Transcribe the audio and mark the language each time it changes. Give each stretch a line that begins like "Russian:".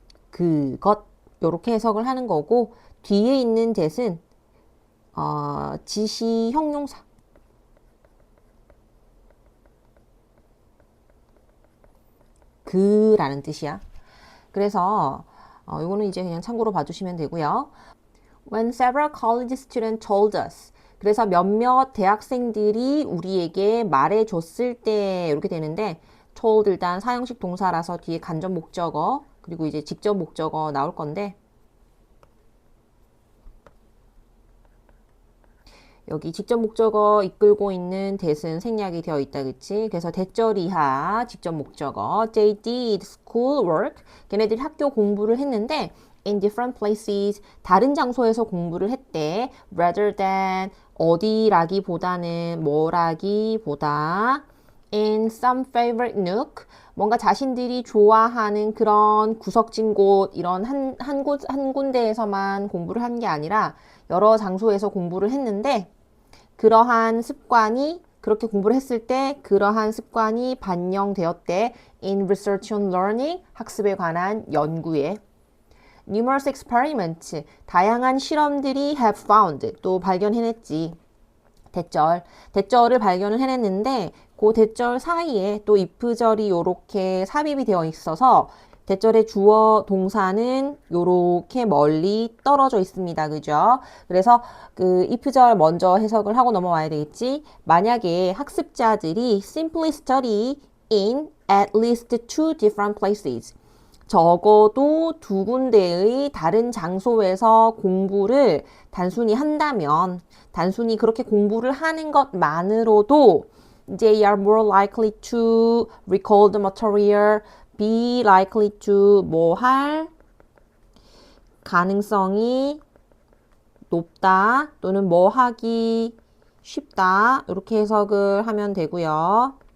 Korean: 그것, 요렇게 해석을 하는 거고, 뒤에 있는 that은 지시 형용사. 그라는 뜻이야. 그래서 이거는 이제 그냥 참고로 봐주시면 되고요.
English: When several college students told us.
Korean: 그래서 몇몇 대학생들이 우리에게 말해줬을 때 이렇게 되는데 told 일단 사형식 동사라서 뒤에 간접 목적어 그리고 이제 직접 목적어 나올 건데 여기 직접 목적어 이끌고 있는 that은 생략이 되어 있다, 그치? 그래서 대절 이하 직접 목적어
English: They did school work.
Korean: 걔네들이 학교 공부를 했는데
English: in different places.
Korean: 다른 장소에서 공부를 했대.
English: rather than
Korean: 어디라기보다는 뭐라기보다
English: in some favorite nook. 뭔가 자신들이 좋아하는 그런 구석진 곳, 이런 한 군데에서만 공부를 한 게 아니라 여러 장소에서 공부를 했는데 그러한 습관이 그렇게 공부를 했을 때 그러한 습관이 반영되었대. in research on learning,
Korean: 학습에 관한 연구에.
English: numerous experiments,
Korean: 다양한 실험들이
English: have found,
Korean: 또 발견해냈지. 대절을 발견을 해냈는데 그 대절 사이에 또 if절이 요렇게 삽입이 되어 있어서 대절의 주어 동사는 요렇게 멀리 떨어져 있습니다. 그죠? 그래서 그 if절 먼저 해석을 하고 넘어와야 되겠지. 만약에 학습자들이
English: simply study in at least two different places.
Korean: 적어도 두 군데의 다른 장소에서 공부를 단순히 한다면, 단순히 그렇게 공부를 하는 것만으로도
English: they are more likely to recall the material, be likely to
Korean: 뭐 할 가능성이 높다 또는 뭐 하기 쉽다 이렇게 해석을 하면 되고요.